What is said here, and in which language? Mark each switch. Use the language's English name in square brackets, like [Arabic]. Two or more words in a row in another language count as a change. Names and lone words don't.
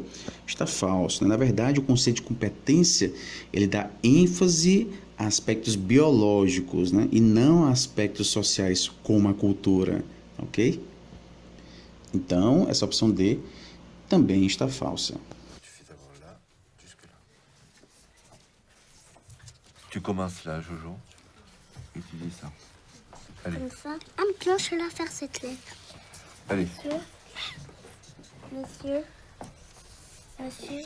[Portuguese] Está falso, né? Na verdade, o conceito de competência, ele dá ênfase a aspectos biológicos, né, e não a aspectos sociais, como a cultura, ok? Então, essa opção D também está falsa. [French] Tu commences là, Jojo, et tu dis ça. Allez. Comme ça. Ah, maintenant, je vais la faire cette lettre. Allez. Monsieur. Monsieur.